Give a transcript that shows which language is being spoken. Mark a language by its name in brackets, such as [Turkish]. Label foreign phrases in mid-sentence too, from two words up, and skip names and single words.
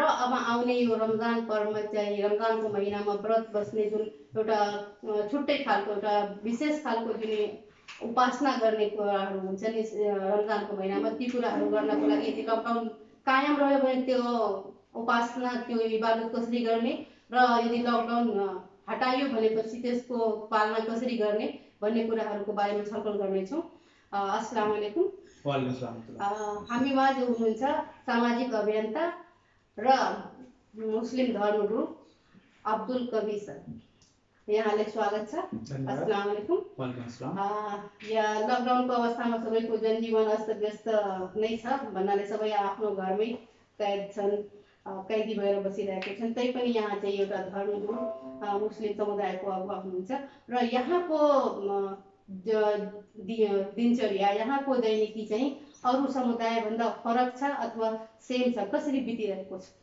[Nepali] अब आउने यो रमजान पर्वमा चाहिँ रमजानको महिनामा व्रत बस्ने जुन एउटा छुट्टै खालको एउटा विशेष खालको जुन उपासना गर्ने कुराहरू हुन्छ नि रमजानको महिनामा, ती कुराहरू गर्नको लागि यदि लकडाउन कायम रह्यो भने त्यो उपासना त्यो इबादत कसरी गर्ने र यदि लकडाउन हटाइयो भनेपछि त्यसको पालना कसरी गर्ने भन्ने कुराहरूको बारेमा छलफल गर्नेछौँ। [Arabic] السلام عليكم. وعليكم السلام. [Nepali] हामी माझ हुनुहुन्छ सामाजिक अभियन्ता र मुस्लिम धर्मगुरु अब्दुल कबीर सर। यहाँलाई स्वागत छ। [Arabic] السلام عليكم. وعليكم السلام. [Nepali] या लकडाउनको अवस्थामा सबैको जनजीवन अस्तव्यस्त नै छ भन्नाले सबै आफ्नो घरमै कैद छन्, कैदी भएर बसिरहेका छन्। तैपनि यहाँ चाहिँ एउटा धर्मगुरु मुस्लिम समुदायको अगुवा हुनुहुन्छ र यहाँको दिनचर्या, यहाँको दैनिकी चाहिँ अरू समुदायभन्दा फरक छ अथवा सेम छ, कसरी बितिरहेको छ?